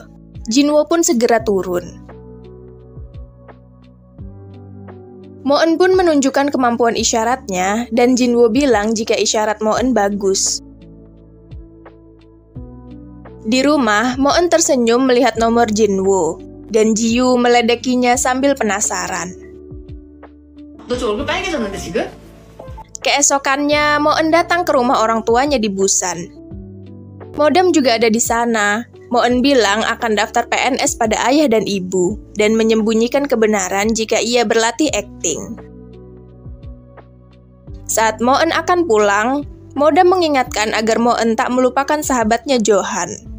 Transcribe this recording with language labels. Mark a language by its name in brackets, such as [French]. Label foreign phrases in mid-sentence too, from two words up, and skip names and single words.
[Indonesian] Jinwoo pun segera turun. Moen pun menunjukkan kemampuan isyaratnya dan Jinwoo bilang jika isyarat Moen bagus. Di rumah, Moen tersenyum melihat nomor Jinwoo dan Jiyu meledekinya sambil penasaran. [Korean] 너 저 얼굴 빨개졌는데 지금? [Indonesian] Keesokannya, Moen datang ke rumah orang tuanya di Busan. Modem juga ada di sana. Moen bilang akan daftar PNS pada ayah dan ibu, dan menyembunyikan kebenaran jika ia berlatih akting. Saat Moen akan pulang, Modem mengingatkan agar Moen tak melupakan sahabatnya Johan.